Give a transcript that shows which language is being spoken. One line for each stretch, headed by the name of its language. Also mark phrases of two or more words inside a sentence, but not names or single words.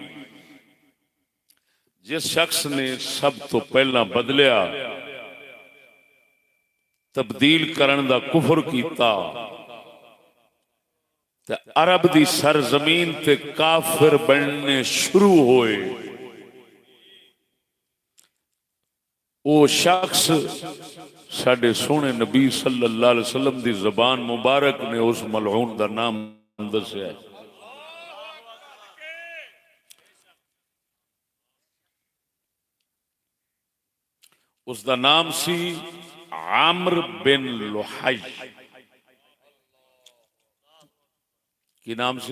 Punjabi: جس شخص نے سب توں پہلا بدلیا، تبدیل کرن دا کفر کیتا، تے عرب دی سرزمین تے کافر بننے شروع ہوئے، وہ شخص ساڈے سوہنے نبی
Arabic: صلى الله عليه وسلم
Punjabi: دی زبان مبارک نے اس ملعون دا نام دسیا. اس کا نام سی عمرو بن لحی. کی نام سی?